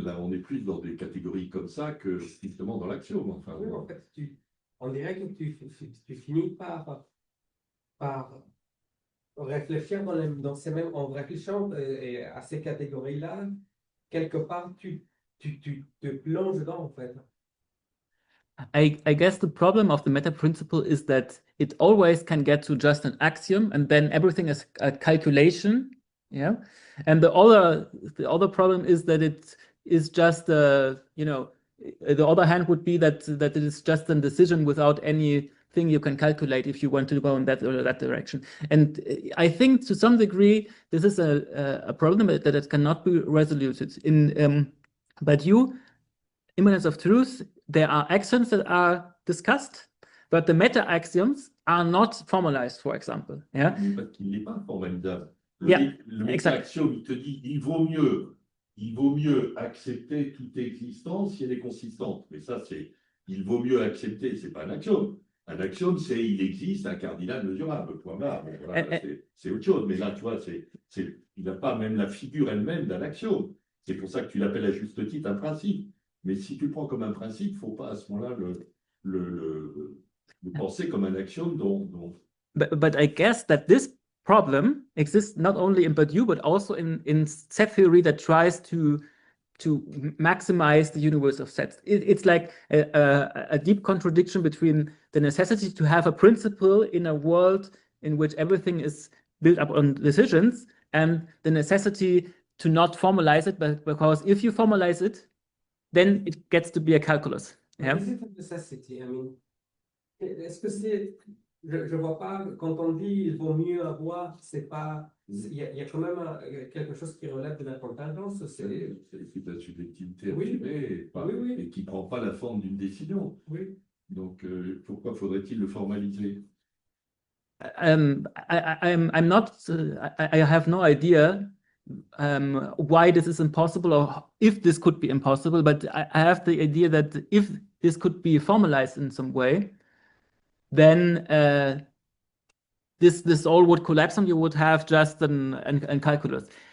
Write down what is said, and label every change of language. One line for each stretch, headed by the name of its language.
French: Là, on est plus dans des catégories comme ça que strictement dans l'axiome. Enfin, oui, en fait, on dirait que tu finis par réfléchir en réfléchissant à ces catégories-là, quelque part, tu te plonges dedans, en fait.
English: I guess the problem of the meta principle is that it always can get to just an axiom, and then everything is a calculation. Yeah, and the other problem is that it is just the other hand would be that it is just a decision without anything you can calculate if you want to go in that or that direction. And I think to some degree this is a problem that it cannot be resoluted. In Badiou, immanence of truth, there are axioms that are discussed, but the meta axioms are not formalized, for example. Yeah.
French: Il n'est pas formalisable. Le méta-axiome, il te dit il vaut mieux accepter toute existence si elle est consistante. Mais ça, c'est il vaut mieux accepter, c'est pas un axiome. Un axiome, c'est il existe un cardinal mesurable. Point barre. Bon, voilà, c'est autre chose. Mais là, tu vois, il n'a pas même la figure elle-même d'un axiome. C'est pour ça que tu l'appelles à juste titre un principe. Mais si tu le prends comme un principe, il ne faut pas à ce moment-là le penser comme un axiome dont...
English: But I guess that this problem exists not only in Badiou, but also in set theory that tries to maximize the universe of sets. It's like a deep contradiction between the necessity to have a principle in a world in which everything is built up on decisions and the necessity to not formalize it, but because if you formalize it, then it gets to be a calculus. Yeah? Is it a necessity? I mean,
French: est-ce que c'est... Je vois pas, quand on dit il vaut mieux avoir, c'est pas... Il y a quand même quelque chose qui relève de la contingence. C'est la subjectivité assumée et qui ne prend pas la forme d'une décision. Oui. Donc, pourquoi faudrait-il le formaliser?
English: I'm not, I have no idea why this is impossible or if this could be impossible, but I have the idea that if this could be formalized in some way, then this all would collapse and you would have just an calculus.